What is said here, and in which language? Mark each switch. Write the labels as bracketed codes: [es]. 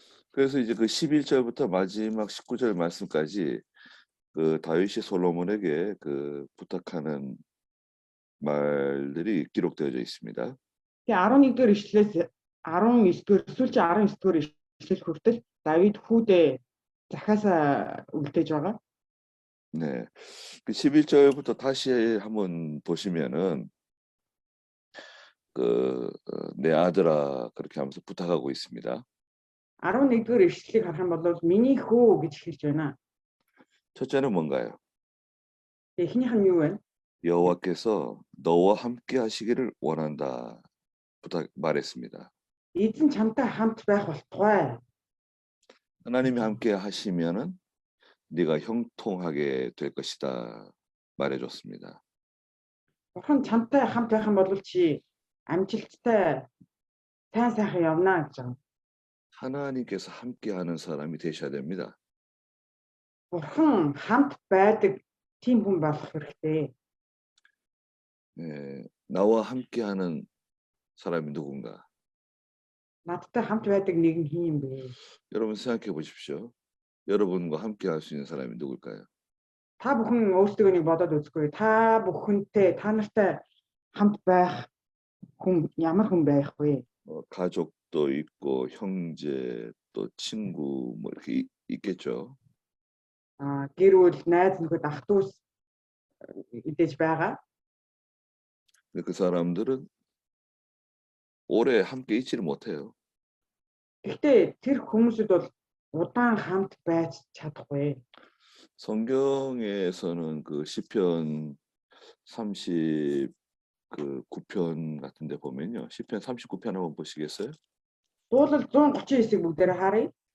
[ko] 그래서 이제 그 11절부터 마지막 19절 말씀까지 그 다윗이 솔로몬에게 그 부탁하는 말들이 기록되어져 있습니다. [mn] Тэгээ 11-р эшлэлээс 19-р сүүлчийн 19-р эшлэл хүртэл Давид хүүдээ захаасаа үлдээж байгаа. [ko] 네. 그 11절부터 다시 한번 보시면은 내 아들아 그렇게 하면서 부탁하고 있습니다. [mn] 11-р эшлэлийг харах юм бол миний хөө гэж хэлж байна. [ko] 첫째는 뭔가요? [mn] Эхнийх нь юу вэ? [ko] 여호와께서 너와 함께 하시기를 원한다. 말했습니다. [mn] Эзэн чамтай хамт байх болтугай. [ko] 하나님이 함께 하시면은 네가 형통하게 될 것이다. 말해줬습니다. [mn] Бурхан чамтай хамт байх юм бол чи амжилттай сайн сайхан явна гэж. [ko] 하나님께서 함께하는 사람이 되셔야 됩니다. [mn] Бурхан хамт байдаг тийм хүн болох хэрэгтэй. [ko] 네, 나와 함께하는 사람이 누군가? [mn] Надтай хамт байдаг нэгэн хин юм бэ? [ko] 여러분 생각해 보십시오. 여러분과 함께할 수 있는 사람이 누굴까요? [mn] Та бүхэн өөрсдөө нэг бодоод үзгүй. Та бүхэнтэй та нартай хамт байх хүн ямар хүн байх вэ? [ko] 가족도 있고 형제 또 친구 뭐 이렇게 있겠죠. [mn] Гэр бүл, найз нөхөд, ах дүүс идэж байгаа. [ko] 근데 그 사람들은 오래 함께 있지를 못해요. [mn] Гэхдээ тэр хүмүүсүүд бол удаан хамт байж чадахгүй. [ko] 성경에서는 그 시편 39편 같은 데 보면요. 시편 39편 한번 보시겠어요? [mn] Дуулал 139-ийг бүгдээрээ харъя.